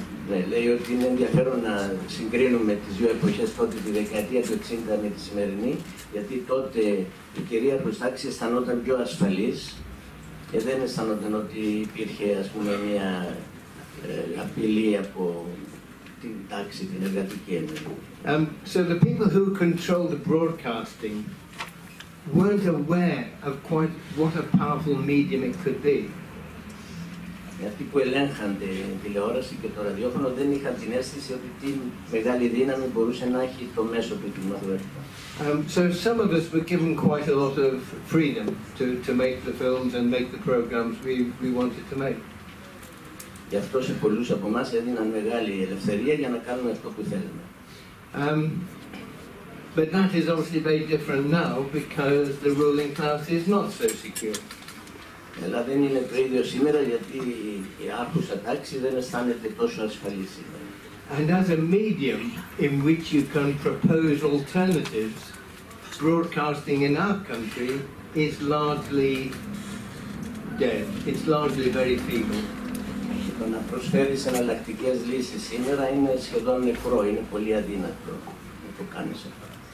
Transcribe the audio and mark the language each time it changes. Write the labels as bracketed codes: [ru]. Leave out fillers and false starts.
[el] Ναι, λέει ότι είναι ενδιαφέρον να συγκρίνουμε τις δύο εποχές, τότε τη δεκαετία του 60 με τη σημερινή, γιατί τότε η κυρίαρχος τάξη αισθανόταν πιο ασφαλής και δεν αισθανόταν ότι υπήρχε, ας πούμε, μια απειλή από την τάξη, την εργατική ενέργεια. [en] So the people who control the broadcasting weren't aware of quite what a powerful medium it could be. [el] Αυτοί που ελέγχαν την τηλεόραση και το ραδιόφωνο δεν είχαν την αίσθηση ότι τι μεγάλη δύναμη μπορούσε να έχει το μέσο του κινηματογραφικού. [en] So some of us were given quite a lot of freedom to make the films and make the programs we wanted to make. [el] Γι' αυτό σε πολλούς από εμάς έδιναν μεγάλη ελευθερία για να κάνουμε αυτό που θέλουμε. [en] But that is obviously very different now because the ruling class is not so secure. [el] Αλλά δεν είναι το ίδιο σήμερα γιατί η άρχουσα τάξη δεν αισθάνεται τόσο ασφαλή σήμερα. [en] And as a medium in which you can propose alternatives, broadcasting in our country is largely dead. It's largely very feeble. [el] Το να προσφέρεις εναλλακτικές λύσεις σήμερα είναι σχεδόν νεκρό, είναι πολύ αδύνατο να το κάνεις αυτό.